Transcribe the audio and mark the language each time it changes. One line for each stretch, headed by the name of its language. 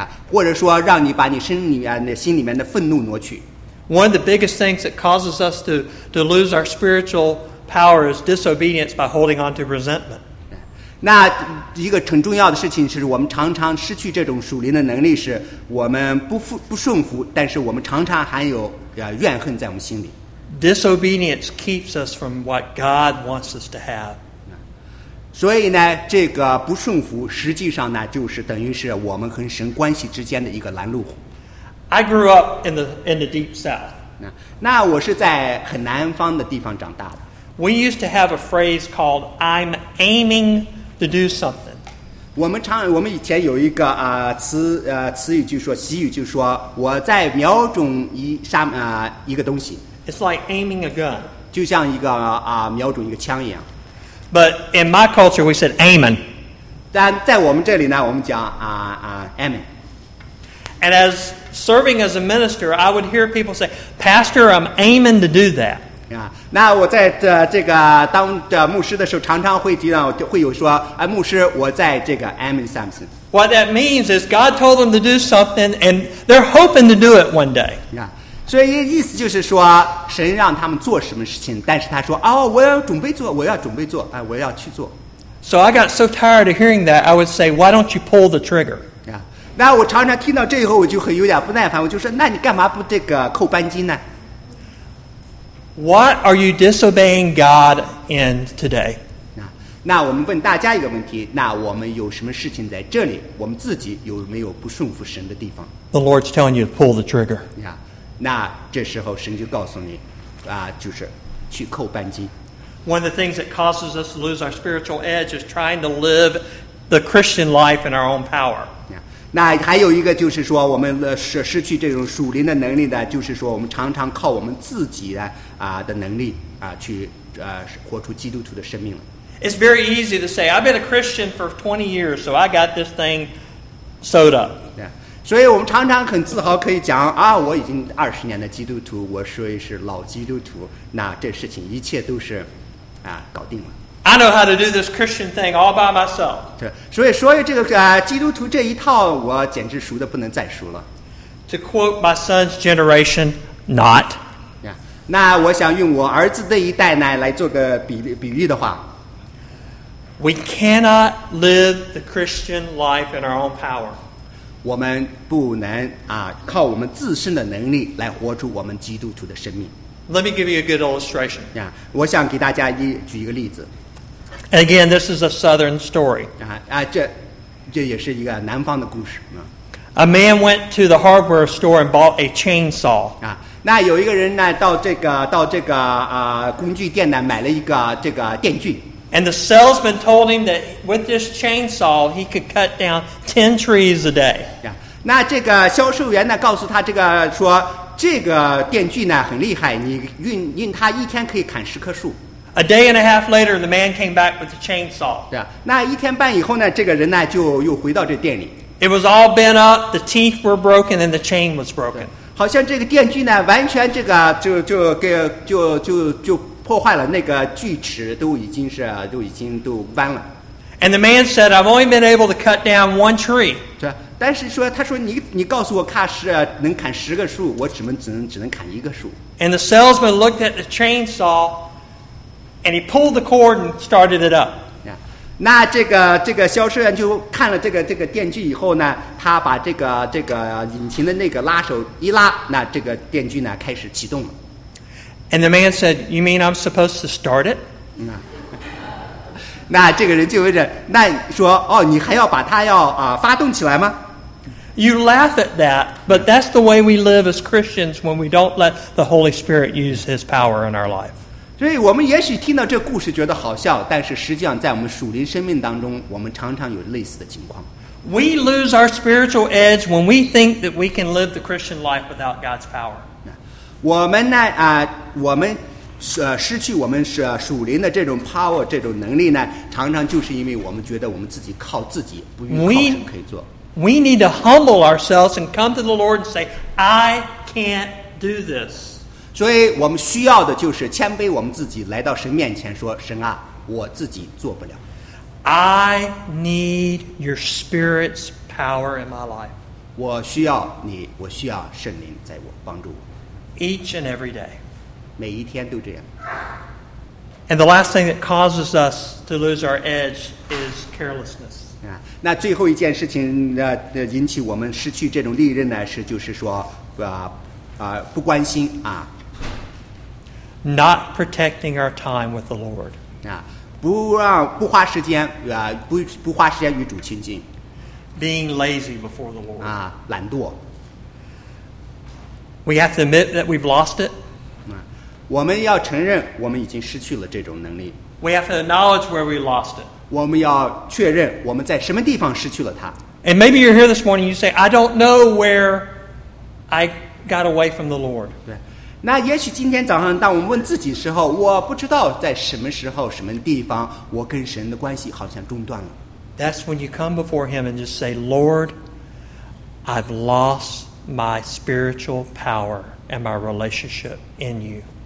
Chinese: 或者说让你把你心里面的愤怒挪去。
English: One of the biggest things that causes us to lose our spiritual power is disobedience by holding on to resentment.
Chinese: 那一个很重要的事情是我们常常失去这种属灵的能力，是我们不顺服，但是我们常常还有怨恨在我们心里。
English: Disobedience keeps us from what God wants us to have.
Chinese: 所以呢，这个不顺服实际上呢，就是等于是我们和神关系之间的一个拦路虎。
English: I grew up in the deep south.
Chinese: 那我是在很南方的地方长大的。
English: We used to have a phrase called "I'm aiming to do something."
Chinese: 我们以前有一个词语就说习语就说我在瞄准一个东西。
English: It's like aiming a gun.
Chinese: 就像一个瞄准一个枪一样。
English: But in my culture, we said aiming.
Chinese: 但在我们这里呢，我们讲aiming.
English: And as serving as a minister, I would hear people say, "Pastor, I'm aiming to do that."
Chinese: 那我在这个当牧师的时候，常常会听到会有说，牧师，我在这个
English: aiming something. What that means is God told them to do something, and they're hoping to do it one day.
Chinese: 所以意思就是说，神让他们做什么事情，但是他说，我要准备做，我要去做。
English: So I got so tired of hearing that, I would say, why don't you pull the trigger?
Chinese: 那我常常听到这以后，我就很有点不耐烦，我就说，那你干嘛不这个扣扳机呢？
English: What are you disobeying God in today?
Chinese: 那我们问大家一个问题，那我们有什么事情在这里，我们自己有没有不顺服神的地方？
English: The Lord's telling you to pull the trigger.
Chinese: 那这时候神就告诉你，就是去扣扳机。
English: One of the things that causes us to lose our spiritual edge is trying to live the Christian life in our own power.
Chinese: 那还有一个就是说，我们失去这种属灵的能力呢，就是说我们常常靠我们自己的能力去活出基督徒的生命了。
English: It's very easy to say, I've been a Christian for 20 years, so I got this thing sewed up.
Chinese: 所以我们常常很自豪可以讲我已经20年的基督徒，我说是老基督徒，那这事情一切都是搞定了。
English: I know how to do this Christian thing all by myself.
Chinese: 对，所以说这个基督徒这一套我简直熟得不能再熟了。
English: To quote my son's generation, not.
Chinese: 那我想用我儿子这一代呢来做个比喻的话。
English: We cannot live the Christian life in our own power.
Chinese: 我们不能靠我们自身的能力来活出我们基督徒的生命。
English: Let me give you a good illustration.
Chinese: 我想给大家举一个例子。
English: Again, this is a southern story.
Chinese: 这也是一个南方的故事。
English: A man went to the hardware store and bought a chainsaw.
Chinese: 那有一个人呢到这个工具店呢买了一个这个电锯。
English: And the salesman told him that with this chainsaw, he could cut down 10 trees a day.
Chinese: 那这个销售员呢告诉他这个说这个电锯呢很厉害，你用它一天可以砍10棵树。
English: A day and a half later, the man came back with the chainsaw.
Chinese: 那一天半以后呢，这个人呢就又回到这店里。
English: It was all bent up, the teeth were broken, and the chain was broken.
Chinese: 好像这个电锯呢完全这个就破坏了，那个锯齿都已经弯了。
English: And the man said, I've only been able to cut down one tree.
Chinese: 对，但是说他说你告诉我能砍十个树，我只能砍一个树。
English: And the salesman looked at the chainsaw and he pulled the cord and started it up.
Chinese: 那这个销售员就看了这个电锯以后呢，他把这个引擎的那个拉手一拉，那这个电锯呢开始启动了。
English: And the man said, you mean I'm supposed to start it?
Chinese: 那这个人就问着，那说哦，你还要把它要啊发动起来吗？
English: You laugh at that, but that's the way we live as Christians when we don't let the Holy Spirit use His power in our life.
Chinese: 所以我们也许听到这故事觉得好笑，但是实际上在我们属灵生命当中，我们常常有类似的情况。
English: We lose our spiritual edge when we think that we can live the Christian life without God's power.
Chinese: 我们失去我们属灵的这种 power 这种能力呢，常常就是因为我们觉得我们自己靠自己，不依靠神可以做。
English: We need to humble ourselves and come to the Lord and say, I can't do this.
Chinese: 所以我们需要的就是谦卑我们自己，来到神面前说，神啊，我自己做不了。
English: I need your Spirit's power in my life.
Chinese: 我需要你，我需要圣灵在我帮助我。
English: Each and every day.
Chinese: 每一天都这样。
English: And the last thing that causes us to lose our edge is carelessness.
Chinese: 那最后一件事情引起我们失去这种利刃呢，是就是说不关心啊。
English: Not protecting our time with the Lord.
Chinese: 不花时间与主亲近。
English: Being lazy before the Lord.
Chinese: 懒惰。
English: We have to admit that we've lost it.
Chinese: 我们要承认我们已经失去了这种能力。
English: We have to acknowledge where we lost it.
Chinese: 我们要确认我们在什么地方失去了它。
English: And maybe you're here this morning, you say, I don't know where I got away from the Lord.
Chinese: 对。那也许今天早上当我们问自己的时候，我不知道在什么时候什么地方我跟神的关系好像中断了。
English: That's when you come before him and just say, Lord, I've lost my spiritual power and my relationship in you.